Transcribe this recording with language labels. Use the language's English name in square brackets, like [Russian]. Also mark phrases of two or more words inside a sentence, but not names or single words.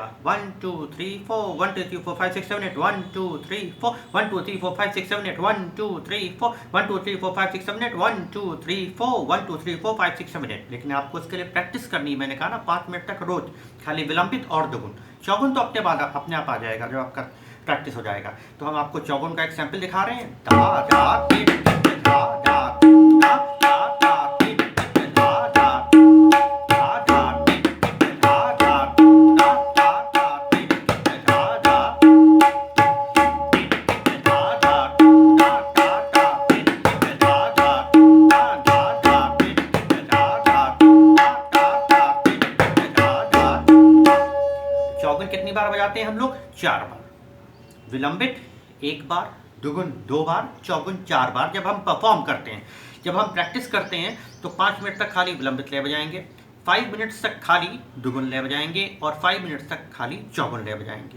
[Hindi] 1 2 3 4 1 2 3 4 5 6 7 8 1 2 3 4 1 2 3 4 5 6 7 8 1 2 3 4 1 2 3 4 5 6 7 8 1 2 3 4 1 2 3 4 5 6 7 8। लेकिन आपको इसके लिए प्रैक्टिस करनी है। मैंने कहा ना 5 मिनट तक रोज, खाली विलंबित और दुगुन। चौगुन तो अपने आप आ जाएगा जब आपका प्रैक्टिस हो जाएगा। तो हम आपको चौगुन का एक सैंपल दिखा रहे हैं। धा धा टिट टिट धा धा धा धा धा टिट टिट धा धा धा धा टिट टिट धा धा धा धा धा टिट टिट धा धा टिट टिट धा धा धा धा धा टिट टिट धा धा धा धा धा टिट टिट धा धा धा धा टिट टिट धा धा। चौगुन कितनी बार बजाते हैं हम लोग, 4 बार। विलंबित 1 बार, दुगुन 2 बार, चौगुन 4 बार। जब हम परफॉर्म करते हैं, जब हम प्रैक्टिस करते हैं, तो 5 मिनट तक खाली विलंबित लय बजाएंगे, 5 मिनट्स तक खाली दुगुन लय बजाएंगे और 5 मिनट्स तक खाली चौगुन लय बजाएंगे।